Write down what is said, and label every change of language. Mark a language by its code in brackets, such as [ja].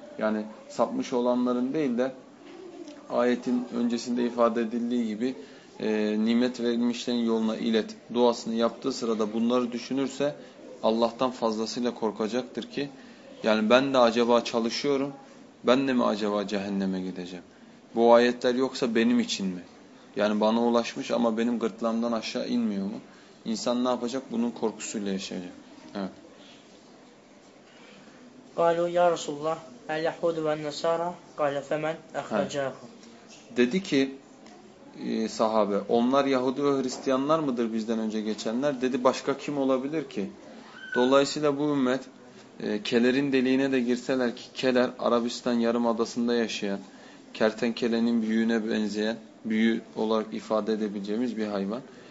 [tr] Yani sapmış olanların değil de ayetin öncesinde ifade edildiği gibi nimet verilmişlerin yoluna ilet duasını yaptığı sırada bunları düşünürse Allah'tan fazlasıyla korkacaktır ki yani ben de acaba çalışıyorum ben de mi acaba cehenneme gideceğim? Bu ayetler yoksa benim için mi? Yani bana ulaşmış ama benim gırtlağımdan aşağı inmiyor mu? İnsan ne yapacak? Bunun korkusuyla yaşayacak. [ar] قالوا يا رسول الله اليهود والنصارى قال فمن أخرجهم [tr] dedi ki sahabe onlar Yahudi ve Hristiyanlar mıdır bizden önce geçenler? Dedi başka kim olabilir ki? Dolayısıyla bu ümmet kelerin deliğine de girseler ki keler Arabistan yarımadasında yaşayan kertenkelenin büyüğüne benzeyen büyü olarak ifade edebileceğimiz bir hayvan.